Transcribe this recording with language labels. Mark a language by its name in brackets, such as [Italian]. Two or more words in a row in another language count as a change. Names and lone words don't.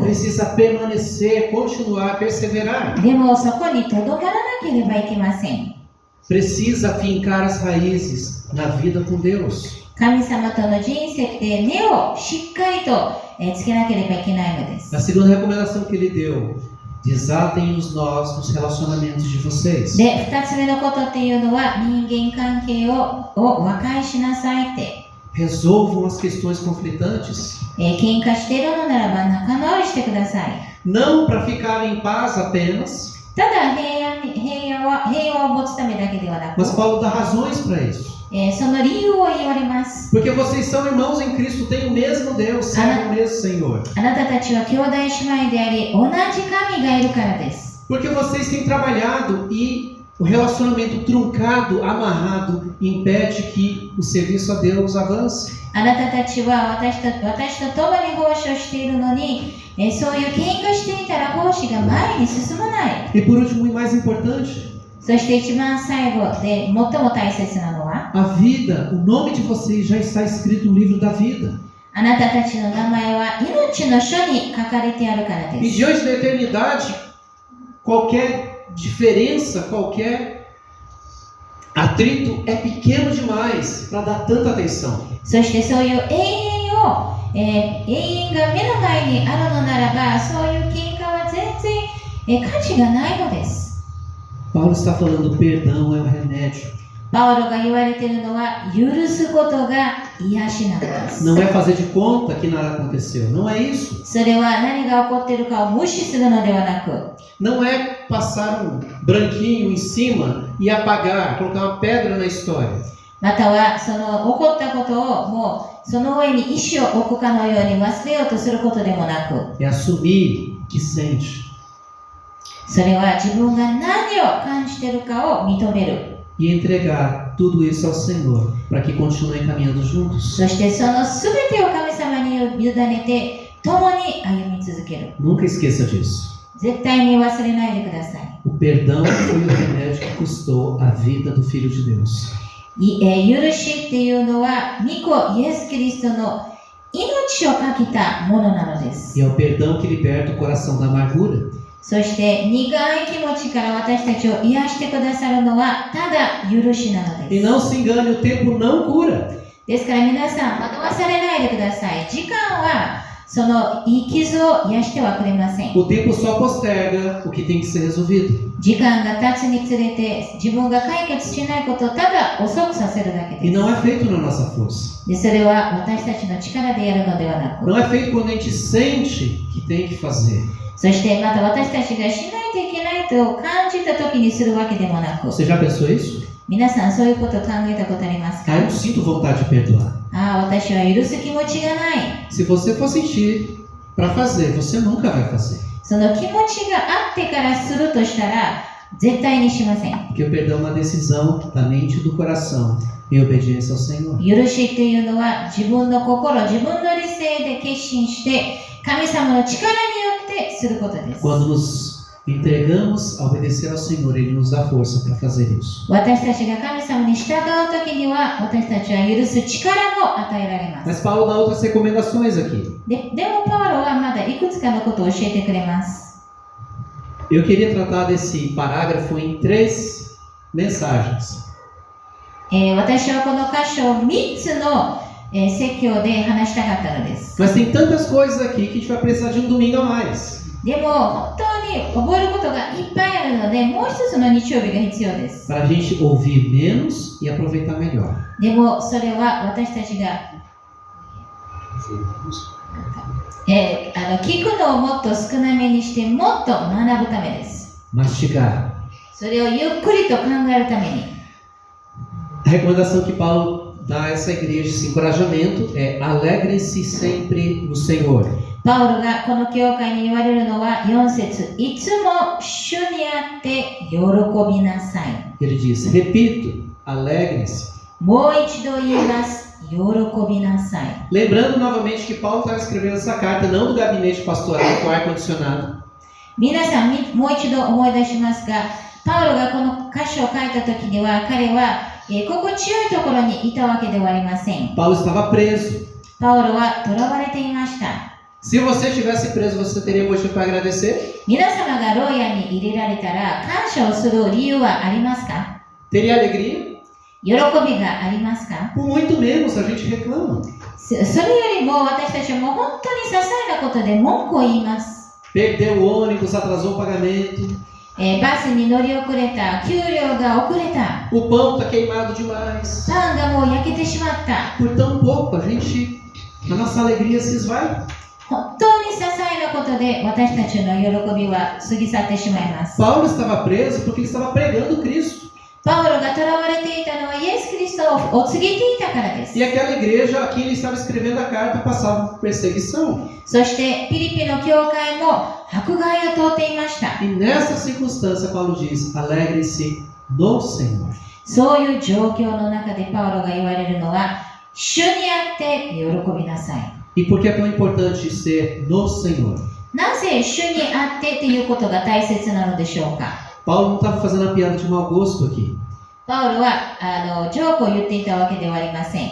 [Portuguese] Precisa permanecer, continuar, perseverar. [Japanese] でもそこにとどまらなければいけません。 [Portuguese] Precisa fincar as raízes na vida com Deus. [Japanese] 神様との人生で根をしっかりとつけなければいけないのです。 [Portuguese] A segunda recomendação que ele deu: desatem os nós nos relacionamentos de vocês. [Japanese] で、2つ目のことっていうのは人間関係を和解しなさいって。 [Portuguese] Resolvam as questões conflitantes. [Japanese] 喧嘩しているのならば仲直りしてください。 [Portuguese] Não para ficar em paz apenas, [Japanese] ただ平和を持つためだけではなく、 [Portuguese] mas Paulo dá razões para isso. [Japanese] その理由を言われます。 [Portuguese] Porque vocês são irmãos em Cristo, têm o mesmo Deus, servem o mesmo Senhor. [Japanese] あなたたちは兄弟姉妹であり、同じ神がいるからです。 [Portuguese] Porque vocês têm trabalhado e o relacionamento truncado, amarrado, impede que o serviço a Deus avance. [Japanese] あなたたちは私と共に奉仕をしているのに、そういう喧嘩していたら奉仕が前に進まない。 [Portuguese] E por último e mais importante, [Japanese] そして一番最後で最も大切なのは、 [Portuguese] a vida, o nome de vocês já está escrito no livro da vida. [Japanese] あなたたちの名前は命の書に書かれてあるからで [Portuguese] E [Japanese] す。 [Portuguese] diante da eternidade, qualquer diferença, qualquer atrito é pequeno demais para dar tanta atenção. [Japanese] そしてそういう永遠が目の前にあるのならば、そういう喧嘩は全然価値がないのです。 [Portuguese] Paulo está falando, perdão é o remédio. [Japanese] パウロが言われているのは、許すことが癒しなのです。 [Portuguese] Não é fazer de conta que nada aconteceu, não é isso. [Japanese] それは何が起こっているかを無視するのではなく、 [Portuguese] Não é passar um branquinho em cima e apagar, colocar uma pedra na história. [Japanese] またはその起こったことをもうその上に石を置くかのように忘れようとすることでもなく、 [Portuguese] É assumir que sente [Japanese] それは自分が何を感じているかを認める。 [Portuguese] e entregar tudo isso ao Senhor para que continuem caminhando juntos. [Japanese] そしてその全てを神様に委ねて共に歩み続ける。 [Portuguese] Nunca esqueça disso. [Japanese] 絶対に忘れないでください。 [Portuguese] O perdão foi o remédio que custou a vida do Filho de Deus. [Japanese] 許しっていうのは御子イエス・キリストの命をかけたものなのです。 [Portuguese] E é o perdão que liberta o coração da amargura. [Japanese] そして苦い気持ちから私たちを癒してくださるのはただ許しなの [Portuguese] E [Japanese] です。 [Portuguese] não se engane, o tempo não cura. [Japanese] ですから皆さん惑わされないでください。時間はそのいい傷を癒してはくれません。 [Portuguese] O tempo só posterga o que tem que ser resolvido. [Japanese] 時間が経つにつれて自分が解決しないことをただ遅くさせるだけ [Portuguese] E [Japanese] で [Portuguese] não é feito na nossa força. [Japanese] す。で、それは私たちの力でやるのではなく、 [Portuguese] Não é feito quando a gente sente que tem que fazer. [Japanese] そしてまた私たちがしないといけないと感じた時にするわけでもなく、 [Portuguese] Você já pensou isso? [Japanese] 皆さんそういうことを考えたことありますか？ [Portuguese] Ah, eu não sinto vontade de perdoar. [Japanese] ああ、私は許す気持ちがない。 [Portuguese] Se você for sentir para fazer, você nunca vai fazer. [Japanese] その気持ちがあってからするとしたら絶対にしません。 [Portuguese] Porque o perdão é uma decisão da mente e do coração em obediência ao Senhor. [Japanese] 許しっていうのは自分の心、自分の理性で決心して神様の力によってすることです。 [Portuguese] Quando nos entregamos a obedecer ao Senhor, Ele nos dá força para fazer isso. [Japanese] 私たちが神様に従う時には私たちは許す力も与えられます。 [Portuguese] Mas Paulo dá outras recomendações aqui. [Japanese] でもパウロはまだいくつかのことを教えてくれます。 [Portuguese] Eu queria tratar desse parágrafo em 3 mensagens. [Japanese] 私はこの箇所を3つの説教で話したかったのです。 [Portuguese] Mas tem tantas coisas aqui que a gente vai precisar de um domingo a mais. [Japanese] でも本当に覚えることがいっぱいあるので、もう一つの日曜日が必要です。 [Portuguese] Para a gente ouvir menos e aproveitar melhor. [Japanese] でもそれは私たちが聞くのをもっと少なめにしてもっと学ぶためです。 [Portuguese] Mastigar. [Japanese] それをゆっくりと考えるために。 [Portuguese] A recomendação que Paulo dá a essa igreja, esse encorajamento, é alegrem-se sempre no Senhor. [Japanese] パウロがこの教会に言われるのは4節、いつも主にあって喜びなさい。 [Portuguese] Ele diz, repito, alegrem-se. [Japanese] もう一度言います。喜びなさい。 [Portuguese] Lembrando novamente que Paulo estava escrevendo essa carta não do gabinete pastoral com ar-condicionado. [Japanese] 皆さんもう一度思い出しますが、パウロがこの箇所を書いた時には彼は心地よいところにいたわけではありません。 [Portuguese] Paulo estava preso. [Japanese] パウロは囚われていました。 [Portuguese] Se você estivesse preso, você teria motivo para agradecer? [Japanese] 皆様が牢屋に入れられたら感謝をする理由はありますか？ [Portuguese] Teria alegria? [Japanese] 喜びがありますか？ [Portuguese] Por muito menos, a gente reclama. [Japanese] それよりも私たちはもう本当に些細なことで文句を言います。 [Portuguese] Perdeu o ônibus, atrasou o pagamento. [Japanese] バスに乗り遅れた、給料が遅れた、 [Portuguese] O pão está queimado demais. [Japanese] パンがもう焼けてしまった。 [Portuguese] Por tão pouco, a nossa alegria se esvai. [Japanese] 本当に些細なことで私たちの喜びは過ぎ去ってしまいます。 [Portuguese] Paulo estava preso porque ele estava pregando Cristo. [Japanese] パウロが囚われていたのはイエス・キリストを告げていたからです。 [Portuguese] E aquela igreja a quem ele estava escrevendo a carta passava por perseguição. [Japanese] そしてピリピの教会も迫害を通っていました。 [Portuguese] E nessa circunstância, Paulo diz, alegre-se no Senhor. [Japanese] そういう状況の中でパウロが言われるのは、主にあって喜びなさい。 [Portuguese] E por que é tão importante ser no Senhor? [Japanese] なぜ主にあってということが大切なのでしょうか？ [Portuguese] Paulo não estava fazendo a piada de mau gosto aqui. [Japanese] パウロはジョークを言っていたわけではありません。